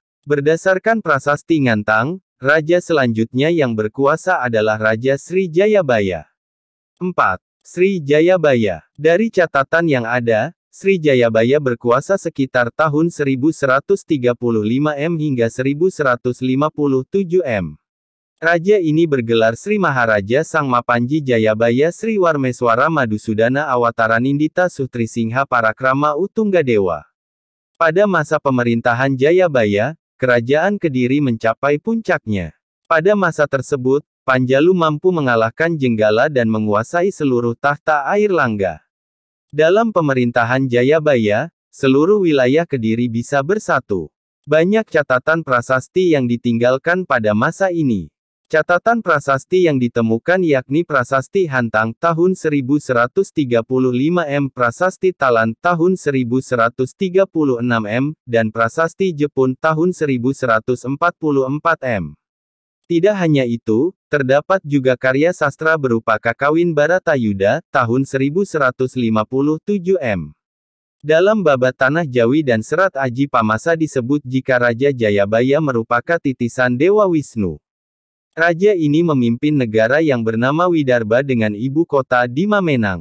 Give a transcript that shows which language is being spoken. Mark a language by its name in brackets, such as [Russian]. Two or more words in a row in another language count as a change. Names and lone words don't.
[Indonesian] Berdasarkan prasasti Ngantang, raja selanjutnya yang berkuasa adalah Raja Sri Jayabaya. 4. Sri Jayabaya. Dari catatan yang ada, Sri Jayabaya berkuasa sekitar tahun 1135 M hingga 1157 M. Raja ini bergelar Sri Maharaja Sang Mapanji Jayabaya Sri Warmeswara Madusudana Awataranindita Sutri Singha Parakrama Utunggadewa. Pada masa pemerintahan Jayabaya, Kerajaan Kediri mencapai puncaknya. Pada masa tersebut, Panjalu mampu mengalahkan Jenggala dan menguasai seluruh tahta air Langga. Dalam pemerintahan Jayabaya, seluruh wilayah Kediri bisa bersatu. Banyak catatan prasasti yang ditinggalkan pada masa ini. Catatan prasasti yang ditemukan yakni Prasasti Hantang tahun 1135 M, Prasasti Talan tahun 1136 M, dan Prasasti Jepun tahun 1144 M. Tidak hanya itu, terdapat juga karya sastra berupa Kakawin Baratayuda, tahun 1157 M. Dalam babat Tanah Jawi dan Serat Aji Pamasa disebut jika Raja Jayabaya merupakan titisan Dewa Wisnu. Raja ini memimpin negara yang bernama Widarba dengan ibu kota di Mamenang.